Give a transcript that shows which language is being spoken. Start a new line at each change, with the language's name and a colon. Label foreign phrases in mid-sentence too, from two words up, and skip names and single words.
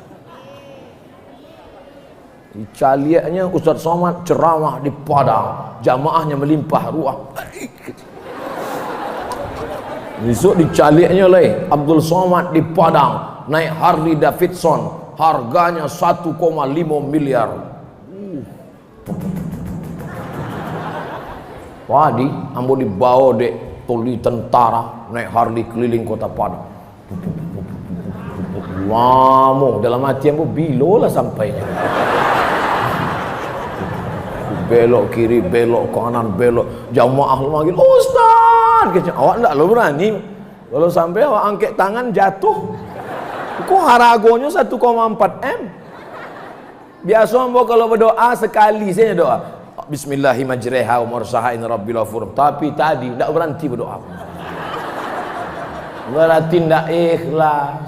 Indonesian: Caliaknya Ustaz Somad ceramah di Padang, jamaahnya melimpah ruah. Besok dicaliaknya Abdul Somad di Padang, naik Harley Davidson, harganya 1,5 miliar. Wadi,
Minangkabau: ambo dibawa dek toli tentara, naik Harley keliling kota Padang. Lama dalam hati ambo bilo lah sampainya.
Indonesian: Belok kiri, belok kanan, belok.
Minangkabau: Jamaah manggil, Ustaz, awak enggak lo berani.
Indonesian: Kalau sampai awak angkat tangan jatuh.
Minangkabau: Kok haragonya 1,4 M? Biasa ambo kalau berdoa sekali saja doa.
Arabic: Bismillahirrahmanirrahim warsahain rabbil ghafur.
Indonesian: Tapi tadi enggak berhenti berdoa. Berarti enggak ikhlas.